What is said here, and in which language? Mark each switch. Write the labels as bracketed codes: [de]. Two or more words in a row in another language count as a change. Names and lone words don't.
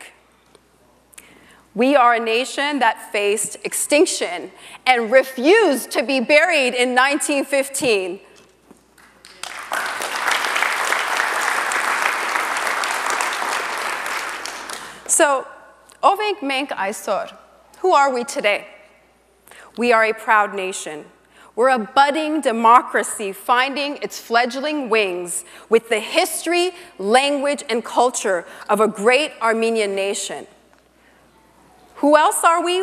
[en] We are a nation that faced extinction and refused to be buried in 1915. So, [hy] Ով ենք մենք այսօր? [en] Who are we today? We are a proud nation. We're a budding democracy finding its fledgling wings with the history, language, and culture of a great Armenian nation. Who else are we?